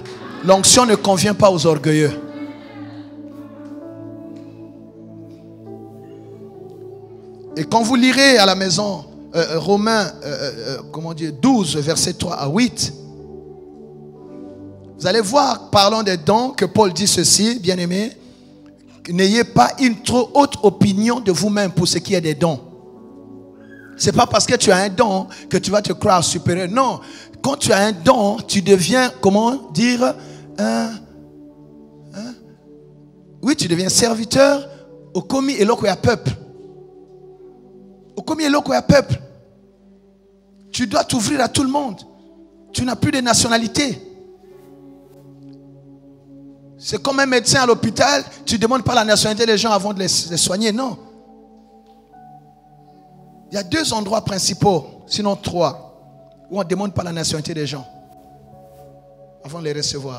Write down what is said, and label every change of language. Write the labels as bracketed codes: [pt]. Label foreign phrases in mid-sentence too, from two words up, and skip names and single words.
[fr] L'onction ne convient pas aux orgueilleux. Et quand vous lirez à la maison Romains 12, versets 3 à 8, vous allez voir, parlant des dons, que Paul dit ceci, bien-aimés, n'ayez pas une trop haute opinion de vous-même pour ce qui est des dons. Ce n'est pas parce que tu as un don que tu vas te croire supérieur. Non, quand tu as un don, tu deviens, comment dire, tu deviens serviteur. [ln] Okomi eloko ya peuple. Okomi eloko ya peuple. [fr] Tu dois t'ouvrir à tout le monde. Tu n'as plus de nationalité. C'est comme un médecin à l'hôpital. Tu ne demandes pas la nationalité des gens avant de les soigner. Non. Il y a 2 endroits principaux, sinon 3, où on ne demande pas la nationalité des gens avant de les recevoir.